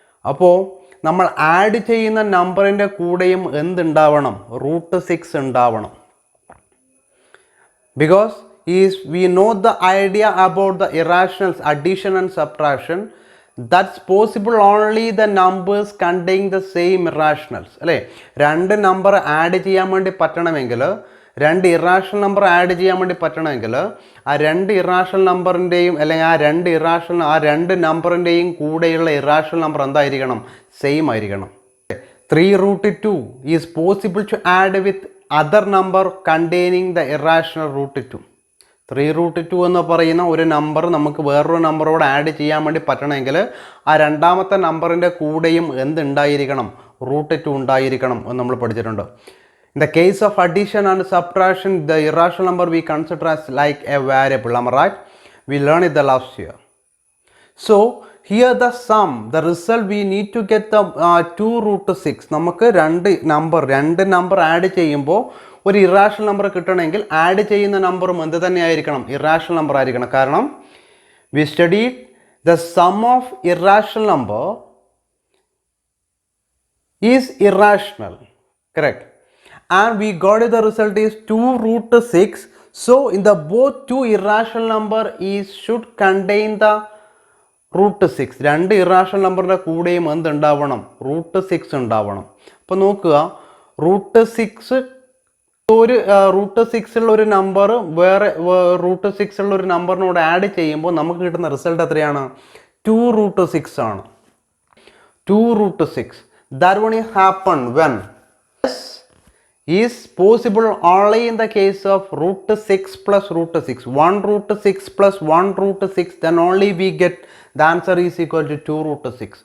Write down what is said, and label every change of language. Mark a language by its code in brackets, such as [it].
[ml] അപ്പോൾ നമ്മൾ ആഡ് ചെയ്യുന്ന നമ്പറിൻ്റെ കൂടെയും എന്തുണ്ടാവണം? റൂട്ട് 6 ഉണ്ടാവണം. [en] Because we know the idea about the irrationals, addition and subtraction, that's possible only the numbers containing the same irrationals. [ml] അല്ലേ, രണ്ട് നമ്പർ ആഡ് ചെയ്യാൻ വേണ്ടി പറ്റണമെങ്കിൽ, രണ്ട് ഇറാഷണൽ നമ്പർ ആഡ് ചെയ്യാൻ വേണ്ടി പറ്റണമെങ്കിൽ ആ രണ്ട് ഇറാഷണൽ നമ്പറിൻ്റെയും അല്ലെങ്കിൽ ആ രണ്ട് നമ്പറിൻ്റെയും കൂടെയുള്ള ഇറാഷണൽ നമ്പർ എന്തായിരിക്കണം? സെയിം ആയിരിക്കണം. [en] 3 root 2 is possible to add with other number containing the irrational root 2. [ml] 3 root 2 എന്ന് പറയുന്ന ഒരു നമ്പർ നമുക്ക് വേറൊരു നമ്പറോട് ആഡ് ചെയ്യാൻ വേണ്ടി പറ്റണമെങ്കിൽ ആ രണ്ടാമത്തെ നമ്പറിൻ്റെ കൂടെയും എന്തുണ്ടായിരിക്കണം? റൂട്ട് 2 ഉണ്ടായിരിക്കണം എന്ന് നമ്മൾ പഠിച്ചിട്ടുണ്ട്. [en] In the case of addition and subtraction, the irrational number we consider as like a variable. Am I right? We learned it the last year. So here the sum, the result we need to get the 2 root 6. [ml] നമുക്ക് രണ്ട് number add ചെയ്യുമ്പോൾ ഒരു irrational number കിട്ടണമെങ്കിൽ add ചെയ്യുന്ന നമ്പറും എന്ത് തന്നെ ആയിരിക്കണം? ഇറാഷണൽ നമ്പർ ആയിരിക്കണം. [en] കാരണം we studied the sum of irrational number is irrational, correct? And we got the result is 2 root 6. So in the both two irrational number is should contain the root 6. [ml] രണ്ട് irrational നമ്പറിൻ്റെ കൂടെയും എന്തുണ്ടാവണം? Root 6 ഉണ്ടാവണം. അപ്പോൾ നോക്കുക, root 6 ഒരു root 6 ഉള്ള ഒരു number വേറെ റൂട്ട് 6 ഉള്ള ഒരു നമ്പറിനോട് ആഡ് ചെയ്യുമ്പോൾ നമുക്ക് കിട്ടുന്ന റിസൾട്ട് എത്രയാണ്? 2 റൂട്ട് 6 ആണ്. 2 root 6. [en] That one happen when is possible only in the case of root 6 plus root 6. 1 root 6 plus 1 root 6, then only we get the answer is equal to 2 root 6.